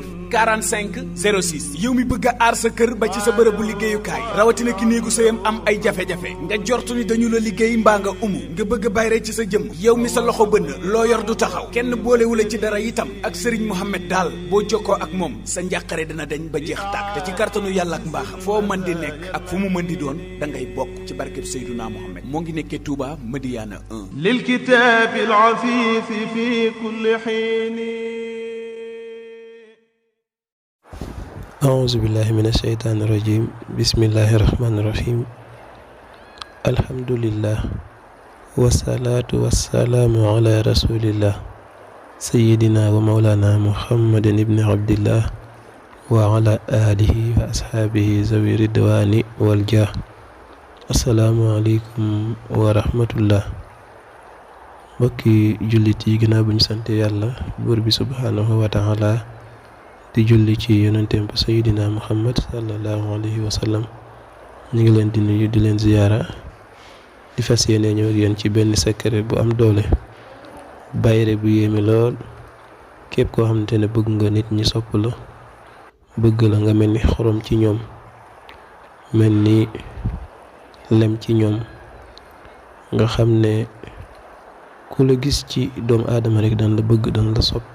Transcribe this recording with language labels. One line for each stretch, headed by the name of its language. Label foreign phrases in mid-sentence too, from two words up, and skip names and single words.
Wolof: 45 06 yow mi bëgg a aar sa kër ba ci sa bërëbu liggéeyukaay rawatina ki néegu sëyam am ay jafe-jafe nga jortu ni dañu la liggéey mbaa nga umu nga bëgg a bayre ci sa jëm yow mi sa loxo bënn loo yor du taxaw kenn boolewula ci dara itam ak Serigne Mohamed daal boo jokkoo ak moom sa njàqare dina dañ ba jeex tàkk te ci kartanu yàlla ak mbaaxam foo mën di nekk ak fu mu mën di doon da ngay bokk ci barkeb Seyduna Mohamed moo ngi nekkee Touba Madiyana 1
Arabic: للكتاب العفيف في كل حين. أعوذ بالله من الشيطان الرجيم بسم الله الرحمن الرحيم الحمد لله والصلاة والسلام على رسول الله سيدنا ومولانا محمد بن عبد الله وعلى آله وأصحابه ذوي الرضوان والجاه السلام عليكم ورحمة الله
Wolof: mbokki jullit yi ginnaaw bu ñu sante yàlla buur bi
Arabic: سبحانه وتعالى
Wolof: di julli ci yonenteem ba
Arabic: سيدنا محمد صلى الله عليه وسلم
Wolof: ñu ngi leen di nuyu di leen ziyaara di fas yéene ñëw ak yéen ci benn secret bu am doole bayre bu yéeme lool képp koo xamante ne bëgg nga nit ñi sopp la bëgg la nga mel ni xorom ci ñoom mel ni lem ci ñoom nga xam ne ku la gis ci doomu aadama rek daan la bëgg daan la sopp